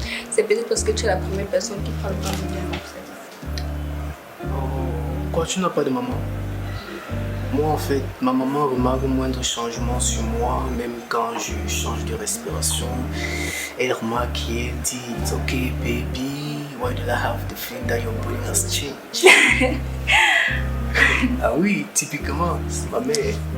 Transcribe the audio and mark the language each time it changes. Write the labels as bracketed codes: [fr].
[fr] C'est peut-être parce que tu es la première personne qui parle pas bien comme ça. Oh, quoi, tu n'as pas de maman? Moi, en fait, ma maman remarque le moindre changement sur moi, même quand je change de respiration. Elle remarque et elle dit, [en] "It's okay, baby. Why did I have to feel that your brain has changed?" [fr] Ah oui, typiquement, c'est ma mère.